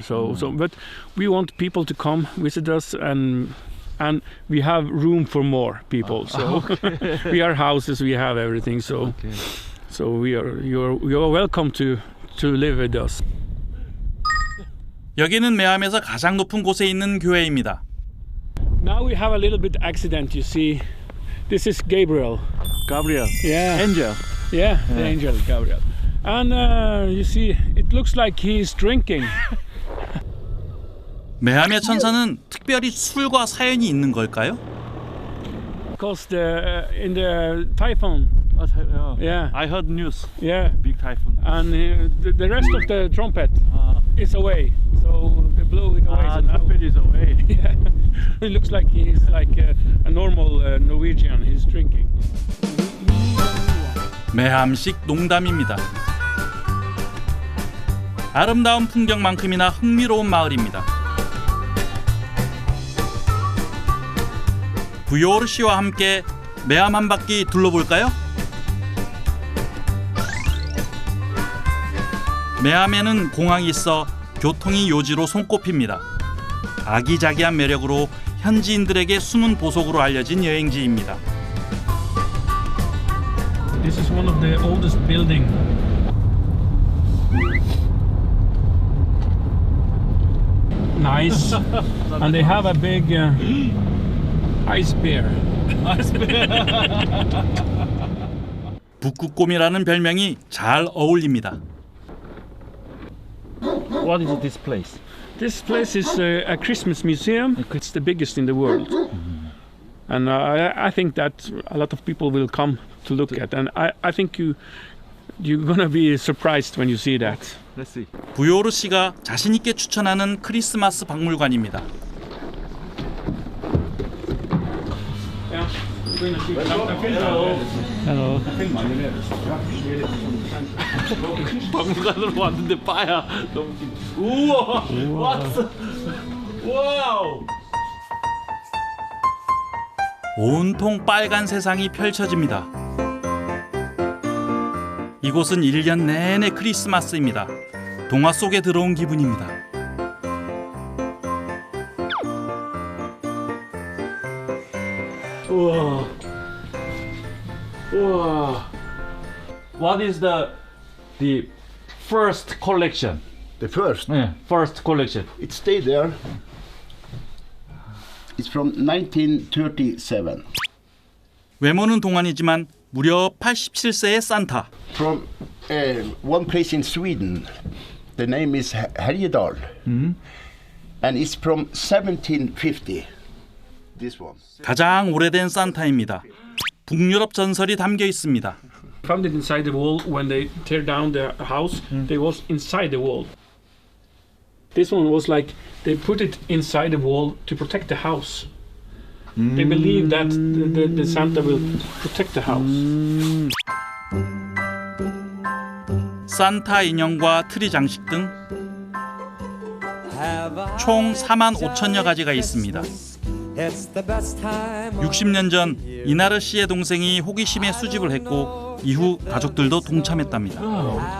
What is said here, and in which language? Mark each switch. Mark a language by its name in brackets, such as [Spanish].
[English] But we want people to come visit us and we have room for more people. So we are houses, we have everything. So you're welcome to live with us. [Korean] 여기는 매함에서 가장 높은 곳에 있는 교회입니다. [English] Now we have a little bit accident. You see, this is Gabriel. Gabriel. Yeah. Angel. Yeah, the angel Gabriel. And you see, it looks like he is drinking. [Korean] 매함의 천사는 특별히 술과 사연이 있는 걸까요? [English] Because in the typhoon, yeah, I heard news. yeah, Big typhoon. and the rest of the trumpet is away, so they blew it away. So now, trumpet is away. yeah, it looks like he's like a normal Norwegian. He's drinking. [Korean] 매함식 농담입니다. 아름다운 풍경만큼이나 흥미로운 마을입니다. 부요르 씨와 함께 매함 한 바퀴 둘러볼까요? 매함에는 공항이 있어 교통이 요지로 손꼽힙니다. 아기자기한 매력으로 현지인들에게 숨은 보석으로 알려진 여행지입니다. [English] This is one of the oldest buildings. Nice, and they have a big ice bear. [Korean] 북극곰이라는 별명이 잘 어울립니다. [English] What is this place? This place is a Christmas museum. It's the biggest in the world. And I think that a lot of people will come to look at. And I think you're gonna be surprised when you see that. Let's see. [Korean] 부요르 씨가 자신 있게 추천하는 크리스마스 박물관입니다. [English] Hello. [Korean] 박물관으로 왔는데 빠야. 너무 우와. 왔어. 와우. 온통 빨간 세상이 펼쳐집니다. 이곳은 1년 내내 크리스마스입니다. 동화 속에 들어온 기분입니다. 우와. 우와. [English] What is the first collection? The first, 네, first collection. it stayed there. It's from 1937. [Korean] 외모는 동안이지만 무려 87세의 산타. [English] From one place in Sweden. The name is Härjedal. And it's from 1750. This one. [Korean] 가장 오래된 산타입니다. 북유럽 전설이 담겨 있습니다. [English] Found it inside the wall when they tear down the house. They was inside the wall. This one was like they put it inside the wall to protect the house. They believe that the Santa will protect the house. [Korean] 산타 인형과 트리 장식 등 총 45,000여 가지가 있습니다. 60년 전 이나르 씨의 동생이 호기심에 수집을 했고 이후 가족들도 동참했답니다.